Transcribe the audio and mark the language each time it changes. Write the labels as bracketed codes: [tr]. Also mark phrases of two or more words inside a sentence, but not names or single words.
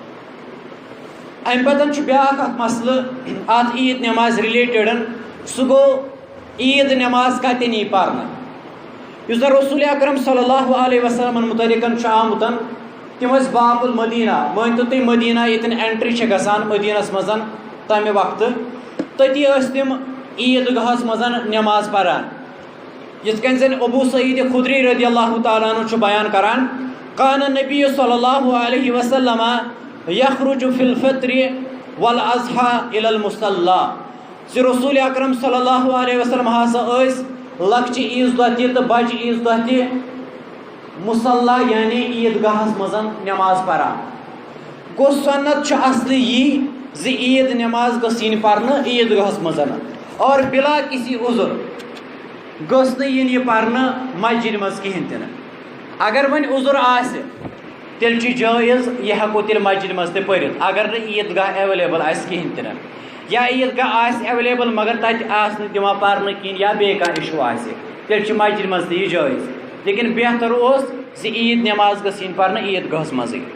[ks] امہِ پتہٕ چھُ بیٛاکھ اکھ مسلہٕ اتھ عیٖد نٮ۪مازِ رِلیٹڈن سُہ گوٚو عیٖد نٮ۪ماز کتٮ۪ن یی پرنہٕ یُس زن رسول اکرم [ar] صلی اللہ علیہ وسلمن [ks] متعلقن چھُ آمُت تِم ٲسۍ باب المدینہ مٲنتو تُہۍ مدینہ ییٚتٮ۪ن اینٹری چھِ گژھان مدینس منٛز تمہِ وقتہٕ تٔتی ٲسۍ تِم عیٖدگاہس منٛز نٮ۪ماز پران یِتھ کٔنۍ زن ابو سعید خدری [ar] رضی اللہ تعالیٰ عنہ [ks] چھُ بیان کران [ar] کان النبی صلی اللہ علیہ وسلم یخرج فی الفطر والاضحیٰ الی المصلیٰ [ks] زِ رسول اکرم صلی [ar] اللہ علیہ وسلم [ks] ہسا ٲسۍ لۄکچہِ عیٖذ دۄہ تہِ تہٕ بجہِ عیٖذ دۄہ تہِ مصلیٰ یعنی عیٖدگاہس منٛز نٮ۪ماز پران گوٚو سنت چھُ اصلہِ یی زِ عیٖد نٮ۪ماز گٔژھ یِنۍ پرنہٕ عیٖدگاہس منٛز اور [ur] بلا کسی عذر [ks] گٔژھ نہٕ یِنۍ یہِ پرنہٕ مسجد منٛز کہیٖنۍ تہِ نہٕ اگر وۄنۍ عذر آسہِ تیٚلہِ چھُ جٲیز یہِ ہٮ۪کو تیٚلہِ مسجد منٛز تہِ پٔرِتھ اگر نہٕ عیٖدگاہ ایویلیبل آسہِ کہیٖنۍ تہِ نہٕ یا عیٖدگاہ آسہِ ایویلیبل مگر تتہِ آسہِ نہٕ دِوان پرنہٕ کِہیٖنۍ یا بیٚیہِ کانٛہہ اِشوٗ آسہِ تیٚلہِ چھُ مسجد منٛز تہِ یہِ جٲیز لیکن بہتر اوس زِ عیٖد نٮ۪ماز گٔژھ یِنۍ پرنہٕ عیٖدگاہس منٛزٕے